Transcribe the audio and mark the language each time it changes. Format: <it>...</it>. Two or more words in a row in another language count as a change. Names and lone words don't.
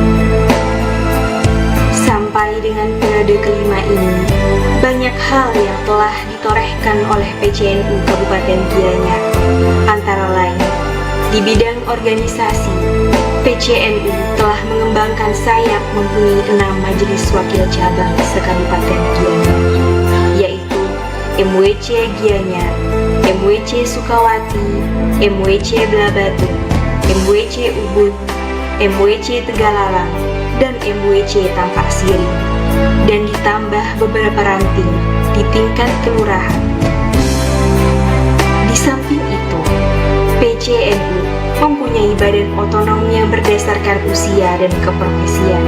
<id>Sampai dengan periode kelima ini, banyak hal yang telah ditorehkan oleh PCNU Kabupaten Gianyar, antara lain di bidang organisasi. PCNU telah mengembangkan sayap mempunyai 6 majelis wakil cabang se-Kabupaten Gianyar, yaitu MWC Gianyar, MWC Sukawati, MWC Blabatu, MWC Ubud, MWC Tegalalang, dan MWC Tampak Siri, dan ditambah beberapa ranting di tingkat kelurahan. Di samping itu, PCNU mempunyai badan otonom yang berdasarkan usia dan keprofesian.</id>